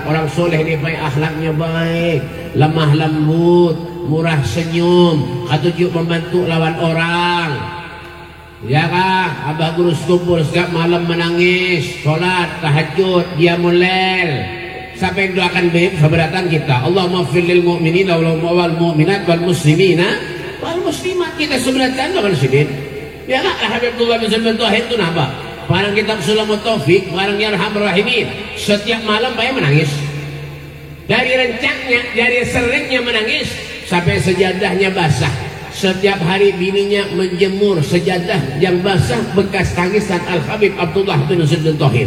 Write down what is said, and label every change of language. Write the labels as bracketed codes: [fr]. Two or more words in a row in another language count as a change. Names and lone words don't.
[bjn] Orang soleh ini baik, akhlaknya baik, lemah lembut, murah senyum, katujuk membantu lawan orang. Ya kah? Abah guru kumpul setiap malam menangis, sholat, tahajud, dia mulai. Siapa yang doakan baik keberatan kita? [ar] اللهم اغفر للمؤمنين والمؤمنات والمسلمين والمسلمات. [bjn] Kita sebenarnya doakan sidin. Ya kah? Habibullah bin Sulaiman Tauhid itu napa? Barang kitab Sulamut Taufik, barang Yarhamur Rahimin. Setiap malam saya menangis. Dari rencangnya, dari seringnya menangis sampai sejadahnya basah. Setiap hari bininya menjemur sejadah yang basah bekas tangisan Al-Habib Abdullah bin Sulaiman Tauhid.